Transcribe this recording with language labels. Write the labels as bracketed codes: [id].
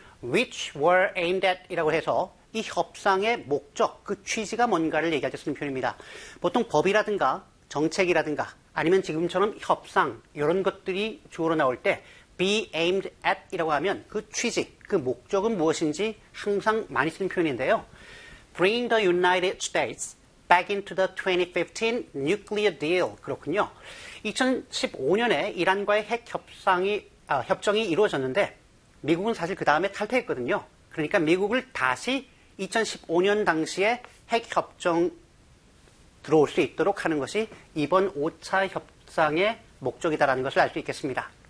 [en] Which were aimed at [ko] 이라고 해서 이 협상의 목적, 그 취지가 뭔가를 얘기할 때 쓰는 표현입니다. 보통 법이라든가 정책이라든가 아니면 지금처럼 협상 이런 것들이 주어로 나올 때 [en] be aimed at [ko] 이라고 하면 그 취지, 그 목적은 무엇인지 항상 많이 쓰는 표현인데요. [en] Bring the United States back into the 2015 nuclear deal. [ko] 그렇군요. 2015년에 이란과의 핵 협상이 협정이 이루어졌는데 미국은 사실 그 다음에 탈퇴했거든요. 그러니까 미국을 다시 2015년 당시에 핵협정 들어올 수 있도록 하는 것이 이번 5차 협상의 목적이다라는 것을 알 수 있겠습니다.